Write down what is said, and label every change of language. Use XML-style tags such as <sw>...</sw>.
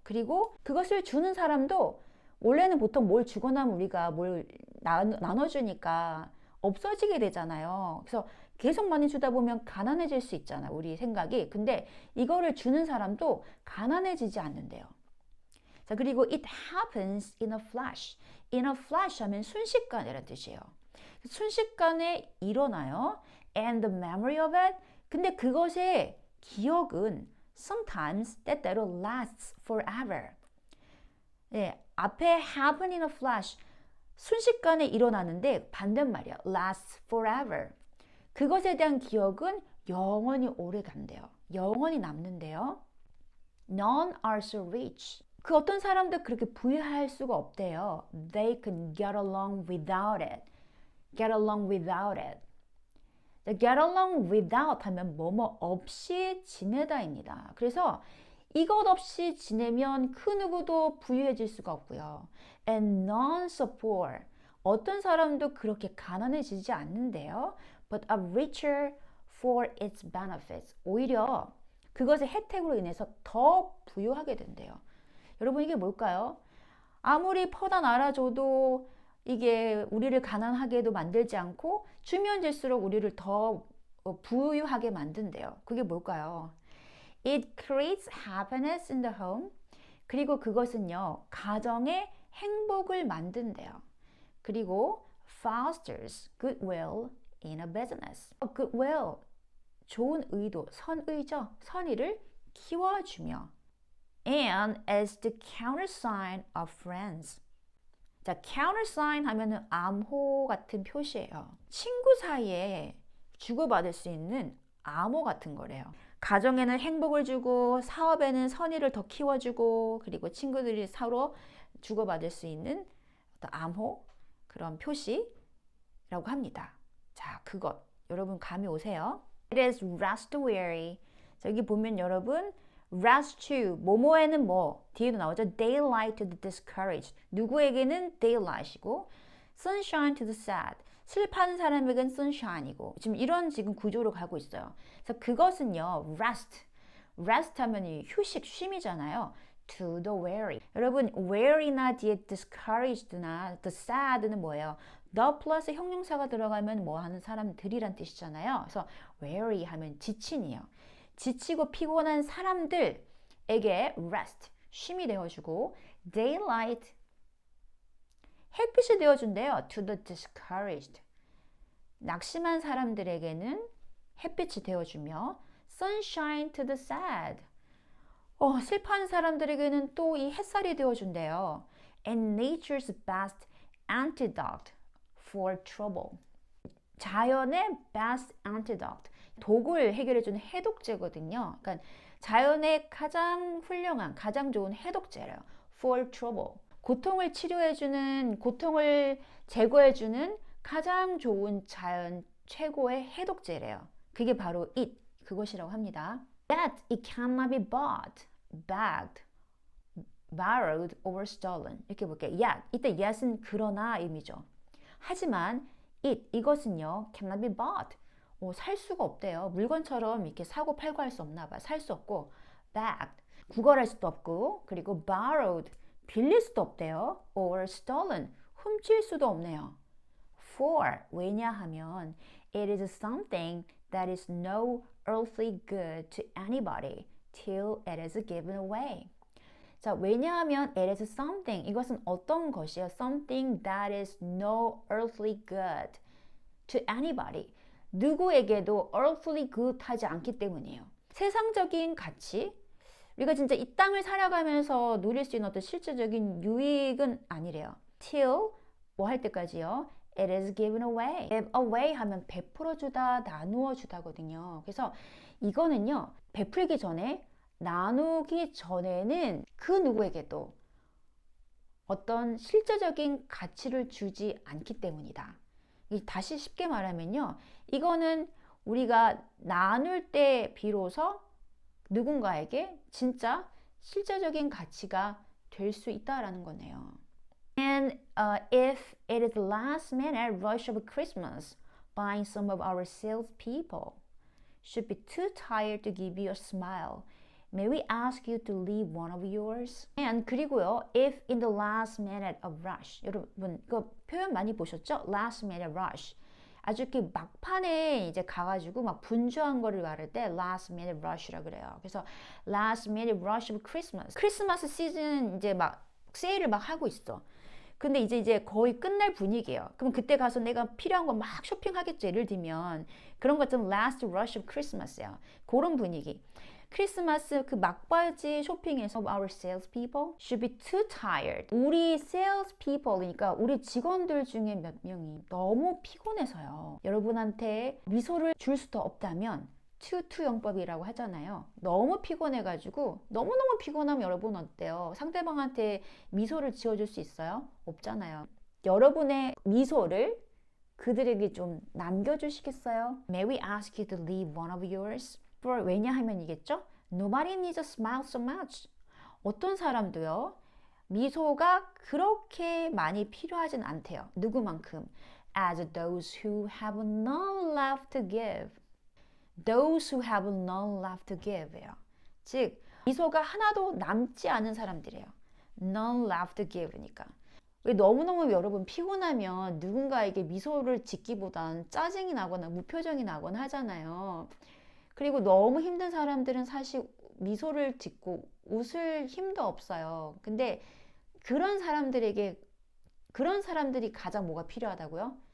<ko>그리고 그것을 주는 사람도 원래는 보통 뭘 주고 나면 우리가 뭘 나눠주니까 없어지게 되잖아요. 그래서 계속 많이 주다 보면 가난해질 수 있잖아, 우리 생각이. 근데 이거를 주는 사람도 가난해지지 않는데요. 자, 그리고</ko> <en>it happens in a flash. in a flash</en> <ko>하면 순식간이라는 뜻이에요. 순식간에 일어나요.</ko> <en>And the memory of it,</en> <ko>근데 그것의 기억은</ko> <en>sometimes</en> <ko>때때로</ko> <en>lasts forever.</en> <ko>예, 앞에</ko> <en>happen in a flash</en> <ko>순식간에 일어나는데 반대말이야.</ko> <en>lasts forever.</en> <ko>그것에 대한 기억은 영원히 오래 간대요. 영원히 남는데요.</ko> <en>None are so rich.</en> <ko>그 어떤 사람도 그렇게 부유할 수가 없대요.</ko> <en>They can get along without it. Get along without it. Get along without</en> <ko>하면 뭐뭐 없이 지내다입니다. 그래서 이것 없이 지내면 그 누구도 부유해질 수가 없고요.</ko> <en>And none so poor.</en> <ko>어떤 사람도 그렇게 가난해지지 않는데요.</ko> <en>But are richer for its benefits.</en> <ko>오히려 그것의 혜택으로 인해서 더 부유하게 된대요. 여러분 이게 뭘까요? 아무리 퍼다 날아줘도 이게 우리를 가난하게도 만들지 않고 주면 될수록 우리를 더 부유하게 만든대요. 그게 뭘까요?</ko> <en>It creates happiness in the home.</en> <ko>그리고 그것은요, 가정에 행복을 만든대요. 그리고</ko> <en>fosters goodwill in a business.</en> <ko>goodwill, 좋은 의도, 선의죠. 선의를 키워주며.</ko> <en>And as the countersign of friends.</en> <ko>자, countersign 하면은 암호 같은 표시예요. 친구 사이에 주고받을 수 있는 암호 같은 거래요. 가정에는 행복을 주고 사업에는 선의를 더 키워주고 그리고 친구들이 서로 주고받을 수 있는 어떤 암호 그런 표시라고 합니다. 자, 그것 여러분 감이 오세요?</ko> <en>It is rest weary.</en> <ko>여기 보면 여러분 rest to 뭐뭐에는 뭐 뒤에도 나오죠.</ko> <en>daylight to the discouraged.</en> <ko>누구에게는</ko> <en>daylight이고 sunshine to the sad.</en> <ko>슬퍼하는 사람에겐 sunshine이고 지금 이런 지금 구조로 가고 있어요. 그래서 그것은요 rest. rest 하면 휴식, 쉼이잖아요.</ko> <en>to the weary.</en> <ko>여러분 weary나 뒤에 discouraged나 the sad는 뭐예요? the 플러스 형용사가 들어가면 뭐 하는 사람들이란 뜻이잖아요. 그래서 weary 하면 지친이에요. 지치고 피곤한 사람들에게 rest, 쉼이 되어주고 daylight, 햇빛이 되어준대요.</ko> <en>to the discouraged,</en> <ko>낙심한 사람들에게는 햇빛이 되어주며</ko> <en>sunshine to the sad,</en> <ko>슬퍼하는 사람들에게는 또 이 햇살이 되어준대요.</ko> <en>and nature's best antidote for trouble.</en> <ko>자연의 best antidote. 독을 해결해주는 해독제거든요. 그러니까 자연의 가장 훌륭한, 가장 좋은 해독제래요. for trouble. 고통을 치료해주는, 고통을 제거해주는 가장 좋은 자연 최고의 해독제래요. 그게 바로 it, 그것이라고 합니다.</ko> <en>Yet it cannot be bought, bagged, borrowed or stolen.</en> <ko>이렇게 볼게요. Yet, 이때 yet은 그러나 의미죠. 하지만 it, 이것은요,</ko> <en>cannot be bought.</en> <ko>살 수가 없대요. 물건처럼 이렇게 사고 팔고 할 수 없나 봐. 살 수 없고, bagged, 구걸할 수도 없고, 그리고 borrowed, 빌릴 수도 없대요.</ko> <en>or stolen,</en> <ko>훔칠 수도 없네요.</ko> <en>For,</en> <ko>왜냐하면</ko> <en>it is something that is no earthly good to anybody till it is given away.</en> <ko>자, 왜냐하면</ko> <en>it is something,</en> <ko>이것은 어떤 것이에요?</ko> <en>something that is no earthly good to anybody.</en> <ko>누구에게도</ko> <en>earthly good</en> <ko>하지 않기 때문이에요. 세상적인 가치, 우리가 진짜 이 땅을 살아가면서 누릴 수 있는 어떤 실질적인 유익은 아니래요. till, 뭐 할 때까지요?</ko> <en>It is given away.</en> <ko>give away 하면 베풀어 주다, 나누어 주다거든요. 그래서 이거는요, 베풀기 전에, 나누기 전에는 그 누구에게도 어떤 실제적인 가치를 주지 않기 때문이다. 다시 쉽게 말하면요, 이거는 우리가 나눌 때 비로소 누군가에게 진짜 실제적인 가치가 될 수 있다라는 거네요.</ko> <en>And if it is the last minute rush of Christmas, buying some of our salespeople should be too tired to give you a smile. May we ask you to leave one of yours? And</en> <ko>그리고요,</ko> <en>if in the last minute of rush,</en> <ko>여러분 그 표현 많이 보셨죠?</ko> <en>Last minute rush.</en> <ko>아주 이렇게 막판에 이제 가가지고 막 분주한 거를 말할 때</ko> <en>last minute rush</en> <ko>라 그래요. 그래서</ko> <en>last minute rush of Christmas.</en> <ko>크리스마스 시즌 이제 막 세일을 막 하고 있어. 근데 이제 거의 끝날 분위기예요. 그럼 그때 가서 내가 필요한 거 막 쇼핑하겠죠. 예를 들면 그런 것처럼</ko> <en>last rush of Christmas</en> <ko>예요. 그런 분위기. 크리스마스 그 막바지 쇼핑에서</ko> <en>our salespeople should be too tired.</en> <ko>우리 salespeople, 그러니까 우리 직원들 중에 몇 명이 너무 피곤해서요. 여러분한테 미소를 줄 수도 없다면 투영법이라고 하잖아요. 너무 피곤해가지고 너무너무 피곤하면 여러분 어때요? 상대방한테 미소를 지어줄 수 있어요? 없잖아요. 여러분의 미소를 그들에게 좀 남겨주시겠어요?</ko> <en>May we ask you to leave one of yours?</en> <ko>왜냐하면이겠죠?</ko> <en>Nobody needs a smile so much.</en> <ko>어떤 사람도요, 미소가 그렇게 많이 필요하진 않대요. 누구만큼?</ko> <en>As those who have none left to give. Those who have none left to give예요.</en> <ko>즉, 미소가 하나도 남지 않은 사람들이에요.</ko> <en>None left to give니까.</en> <ko>너무너무 여러분 피곤하면 누군가에게 미소를 짓기보단 짜증이 나거나 무표정이 나거나 하잖아요. 그리고 너무 힘든 사람들은 사실 미소를 짓고 웃을 힘도 없어요. 근데 그런 사람들이 가장 뭐가 필요하다고요?</ko>